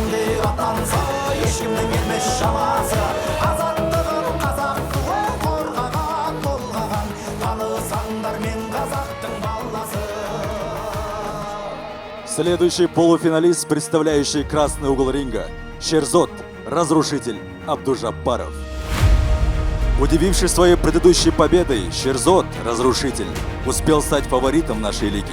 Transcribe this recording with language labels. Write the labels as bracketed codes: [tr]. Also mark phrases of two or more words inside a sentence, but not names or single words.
[kk] ер атанса ешкімнің келмес шамасы азаттығын қазақтың қорғаған толғаған танысаңдар мен қазақтың баласы. [ru] Следующий полуфиналист, представляющий красный угол ринга, Шерзот, разрушитель Абдужаббаров. Удививший своей предыдущей победой, Шерзот, разрушитель, успел стать фаворитом нашей лиги.